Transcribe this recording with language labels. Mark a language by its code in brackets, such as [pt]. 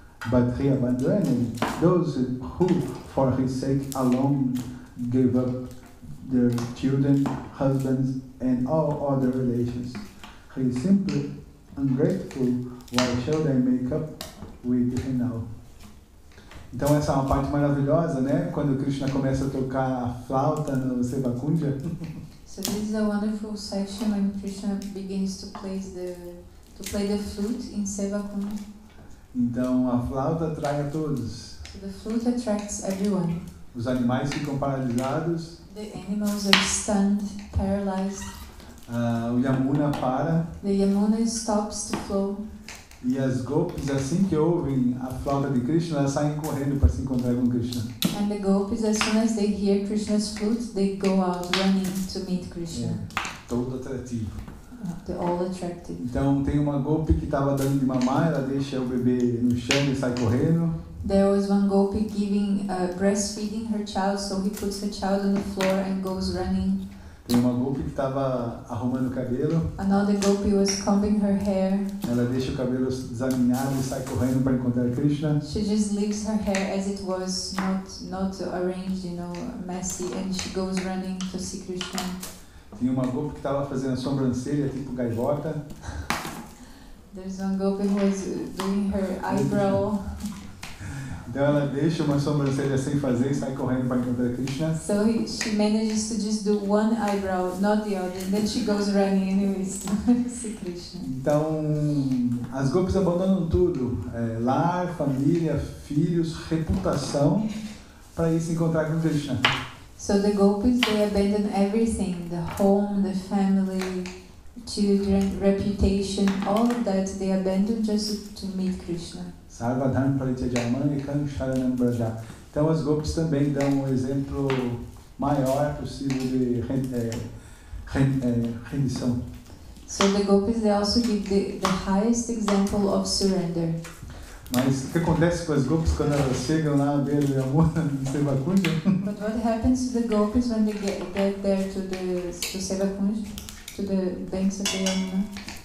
[en] But he abandoned those who, for his sake alone, gave up their children, husbands, and all other relations. He is simply ungrateful. Why should I make up with him now? [pt] Então essa é uma parte maravilhosa, né? Quando Krishna começa a tocar a flauta no Sevakundja. [en] So this is a wonderful section when Krishna begins to play the flute in Sevakundja. [pt] Então a flauta atrai a todos. [en] So the flute attracts everyone. [pt] Os animais ficam paralisados. [en] The animals are stunned, paralyzed. [pt] O Yamuna para. [en] The Yamuna stops to flow. [pt] E as gopis, assim que ouvem a flauta de Krishna, elas saem correndo para se encontrar com Krishna. [en] And the gopis, as soon as they hear Krishna's flute, they go out running to meet Krishna. [pt] Todo atrativo. [en] They're all attracted. [pt] Então tem uma gopi que estava dando de mamar, ela deixa o bebê no chão e sai correndo. [en] There was one gopi breastfeeding her child, so he puts the child on the floor and goes running. [pt] Tem uma gopi que estava arrumando o cabelo. [en] Another gopi was combing her hair. [pt] Ela deixa o cabelo desalinhado e sai correndo para encontrar Krishna. [en] She just leaves her hair as it was, not arranged, messy, and she goes running to see Krishna. [pt] Tinha uma gopi que estava fazendo a sobrancelha tipo gaivota. [en] There's one gopi who was doing her eyebrow. [pt] Então ela deixa uma sobrancelha sem fazer e sai correndo para encontrar Krishna. [en] So she manages to just do one eyebrow, not the other, and then she goes running anyways to see Krishna. [pt] Então as gopis abandonam tudo, lar, família, filhos, reputação, para ir se encontrar com Krishna. [en] So the gopis, they abandon everything, the home, the family, children, reputation, all of that they abandon just to meet Krishna. [sa] Sarvadharma Parityajamani Sharanam Braja. [pt] Então as gopis também dão um exemplo maior possível de rendição. [en] So the gopis, they also give the highest example of surrender. [pt] Mas o que acontece com as gopis quando elas chegam lá à beira do Yamuna, no Sevakundja? [en] But what happens to the gopis when they get there to Sevakundja, to the banks of the Yamuna?